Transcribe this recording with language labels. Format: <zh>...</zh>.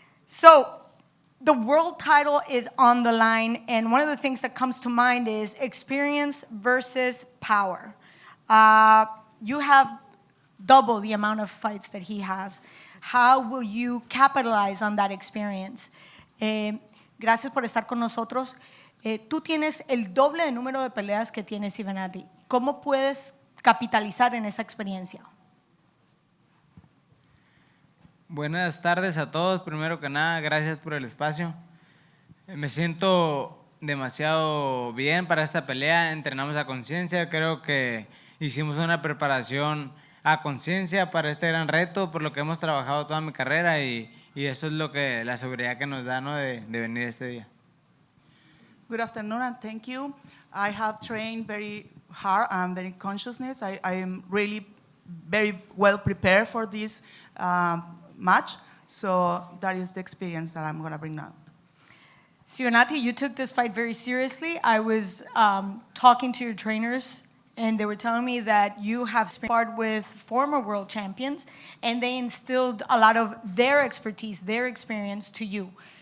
<en>So, the world title is on the line, and one of the things that comes to mind is experience versus power. You have double the amount of fights that he has. How will you capitalize on that experience?</en> <es>Gracias por estar con nosotros. Tú tienes el doble de número de peleas que tiene Sivenati. ¿Cómo puedes capitalizar en esa experiencia? Buenas tardes a todos. Primero que nada, gracias por el espacio. Me siento demasiado bien para esta pelea. Entrenamos a conciencia. Creo que hicimos una preparación a conciencia para este gran reto, por lo que hemos trabajado toda mi carrera, y eso es lo que la seguridad que nos da, ¿no?, de venir este día.</es> <en>Good afternoon and thank you. I have trained very hard and very consciousness. I am really very well prepared for this match, so that is the experience that I'm going to bring out. Sionati, you took this fight very seriously. I was talking to your trainers, and they were telling me that you have sparred with former world champions, and they instilled a lot of their expertise, their experience to you.</en>